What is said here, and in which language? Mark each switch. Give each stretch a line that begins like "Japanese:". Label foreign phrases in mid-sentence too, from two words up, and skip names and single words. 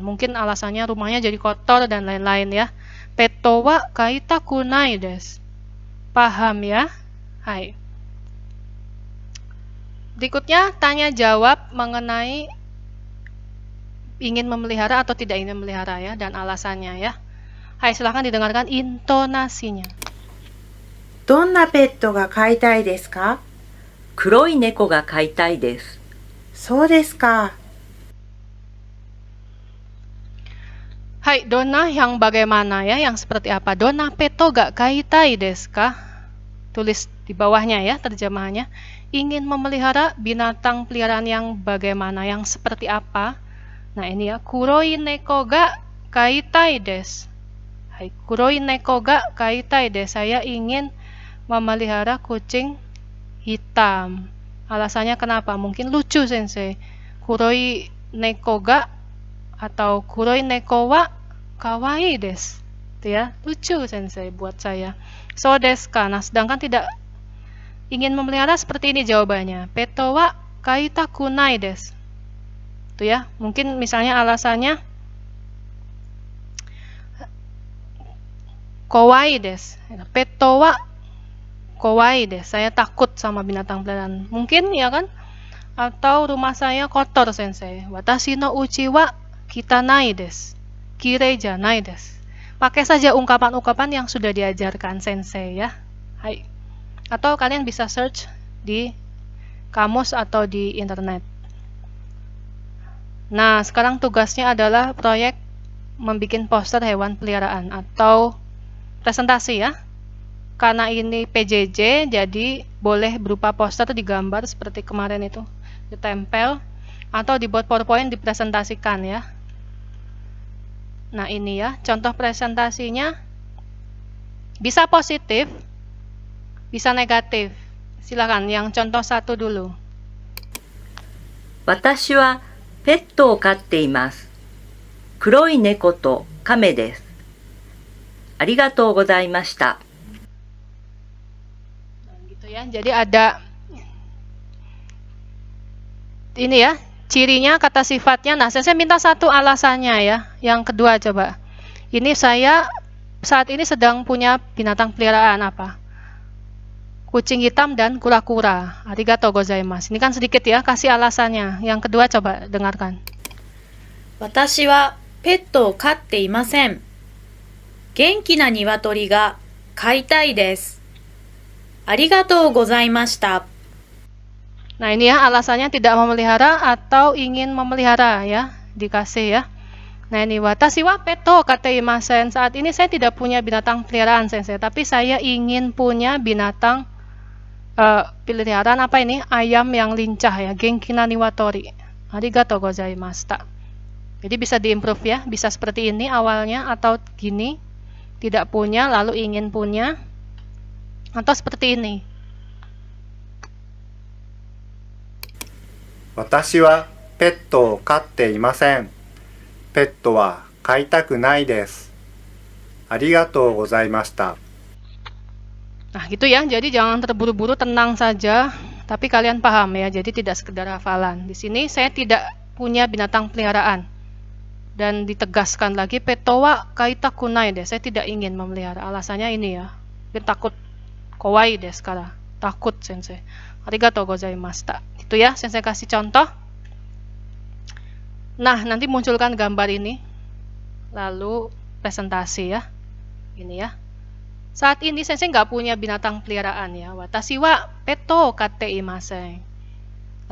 Indonesian: Mungkin alasannya rumahnya jadi kotor dan lain-lain ya.
Japanese: ペットは飼いたくないです.
Indonesian: Paham ya? Hai. Berikutnya tanya jawab mengenai ingin memelihara atau tidak ingin memelihara ya, dan alasannya ya. Hai, silahkan didengarkan intonasinya.
Japanese: どんなペットが飼いたいですか？黒い猫が飼いたいです。そうですか。
Indonesian: Hai, dona yang bagaimana ya, yang seperti apa?
Japanese: どんなペットが飼いたいですか?
Indonesian: Tulis di bawahnya ya terjemahannya. Ingin memelihara binatang peliharaan yang bagaimana, yang seperti apa? Nah ini ya,
Japanese: 黒い猫が飼いたいです. はい、黒い猫が飼いたいです.
Indonesian: Saya ingin memelihara kucing hitam. Alasannya kenapa? Mungkin lucu sensei.
Japanese: 黒い猫が atau 黒い猫は可愛いです.
Indonesian: Itu ya, lucu sensei buat saya.
Japanese: そうですか.
Indonesian: Nah, sedangkan tidak ingin memelihara seperti ini jawabannya.
Japanese: ペットは飼いたくないです.
Indonesian: Itu ya, mungkin misalnya alasannya
Japanese: 可愛いです. ペットは可愛いです.
Indonesian: Saya takut sama binatang peliharaan. Mungkin ya kan? Atau rumah saya kotor sensei.
Japanese: 私の家は汚いです。綺麗じゃないです.
Indonesian: Pakai saja ungkapan-ungkapan yang sudah diajarkan sensei ya. Hai. Atau kalian bisa search di kamus atau di internet. Nah, sekarang tugasnya adalah proyek membuat poster hewan peliharaan atau presentasi ya. Karena ini PJJ, jadi boleh berupa poster digambar seperti kemarin itu, ditempel atau dibuat PowerPoint dipresentasikan ya. Nah ini ya, contoh presentasinya bisa positif, bisa negatif. Silakan yang contoh satu dulu.
Japanese: 私はペットを飼っています。黒い猫と亀です。ありがとうございました。
Indonesian: Gitu ya, jadi ada ini ya, cirinya, kata sifatnya. Nah, saya minta satu alasannya ya. Yang kedua coba. Ini saya saat ini sedang punya binatang peliharaan apa? Kucing hitam dan kura-kura.
Japanese: ありがとうございます.
Indonesian: Ini kan sedikit ya, kasih alasannya. Yang kedua coba dengarkan.
Japanese: 私はペットを飼っていません。元気な鶏が飼いたいです。ありがとうございました。
Indonesian: Nah ini ya alasannya tidak memelihara atau ingin memelihara ya, dikasih ya. Nah ini
Japanese: 私はペット飼っていません.
Indonesian: Saat ini saya tidak punya binatang peliharaan sensei, tapi saya ingin punya binatang peliharaan apa ini? Ayam yang lincah ya,
Japanese: 元気な鶏. ありがとうございました.
Indonesian: Jadi bisa diimprove ya, bisa seperti ini awalnya atau gini, tidak punya lalu ingin punya, atau seperti ini.
Japanese: 私はペットを飼っていません。ペットは飼いたくないです。ありがとうございました。
Indonesian: Nah gitu ya, jadi jangan terburu-buru, tenang saja. Tapi kalian paham ya, jadi tidak sekedar hafalan. Di sini saya tidak punya binatang peliharaan. Dan ditegaskan lagi,
Japanese: ペットは飼いたくないです.
Indonesian: Saya tidak ingin memelihara. Alasannya ini ya, dia takut.
Japanese: 可愛いですから. Takut sensei. ありがとうございました.
Indonesian: Itu ya, sensei kasih contoh. Nah, nanti munculkan gambar ini. Lalu presentasi ya. Ini ya. Saat ini sensei nggak punya binatang peliharaan ya.
Japanese: 私はペット飼っていません.